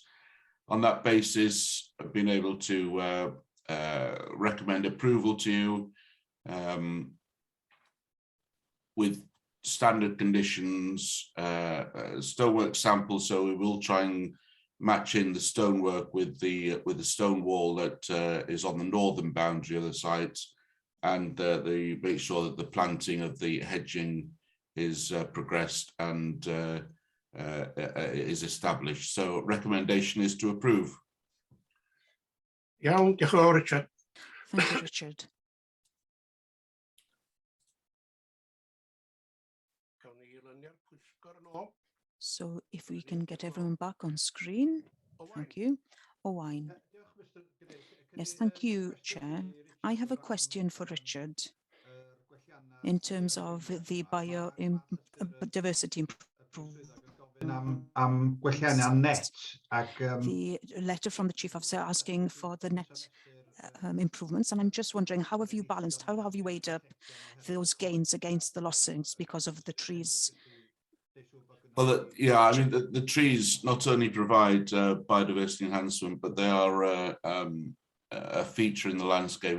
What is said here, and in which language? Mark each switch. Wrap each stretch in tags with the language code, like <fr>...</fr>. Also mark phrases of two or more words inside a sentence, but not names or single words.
<en>On that basis, I've been able to recommend approval to you with standard conditions, stonework sample, so we will try and match in the stonework with the stone wall that is on the northern boundary of the site, and make sure that the planting of the hedging is progressed and is established. So recommendation is to approve.</en> <cy>Iawn, diolch yn fawr, Richard.</cy> <en>Thank you, Richard.</en> <cy>Gawn ni luniau'r pwyllgor yn ôl.</cy> <en>So if we can get everyone back on screen, thank you. Owain. Yes, thank you, Chair. I have a question for Richard in terms of the biodiversity improvement.</en> <cy>Am gwelliannau net ac</cy> <en>The letter from the Chief Officer asking for the net improvements, and I'm just wondering, how have you balanced, how have you weighed up those gains against the losses because of the trees? Well, yeah, I mean, the trees not only provide biodiversity enhancement, but they are a feature in the landscape.</en>